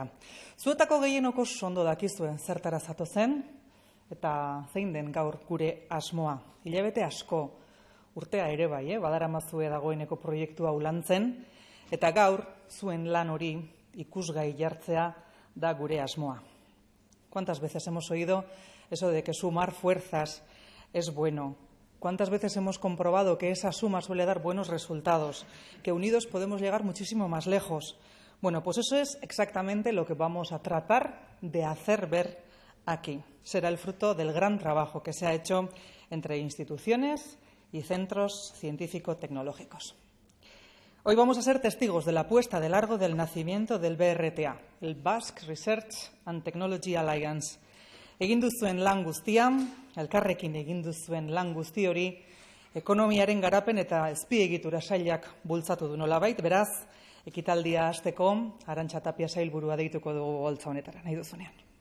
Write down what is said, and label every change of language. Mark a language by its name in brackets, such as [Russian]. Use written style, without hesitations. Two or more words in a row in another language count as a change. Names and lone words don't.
[Basque] Zuetako gehienok oso ondo dakizue zertara zatozen eta zein den gaur gure asmoa. Hilabete asko, urtea ere bai, badaramazue dagoeneko proiektua ulantzen, eta gaur zuen lan hori ikusgai jartzea da gure asmoa. [Spanish] ¿Cuántas veces hemos oído eso de que sumar fuerzas es bueno? ¿Cuántas veces hemos comprobado que esa suma suele dar buenos resultados? Que unidos podemos llegar muchísimo más lejos. Bueno, pues eso es exactamente lo que vamos a tratar de hacer ver aquí. Será el fruto del gran trabajo que se ha hecho entre instituciones y centros científico-tecnológicos. Hoy vamos a ser testigos de la puesta de largo del nacimiento del BRTA, el Basque Research and Technology Alliance. [Basque] Egin duzuen lan guztia, elkarrekin egin duzuen lan guzti hori, ekonomiaren garapen eta azpiegitura sailak bultzatu du nolabait, beraz, ekitaldia hasteko Arantxa Tapia sailburua deituko dugu holtza honetara, nahi duzunean.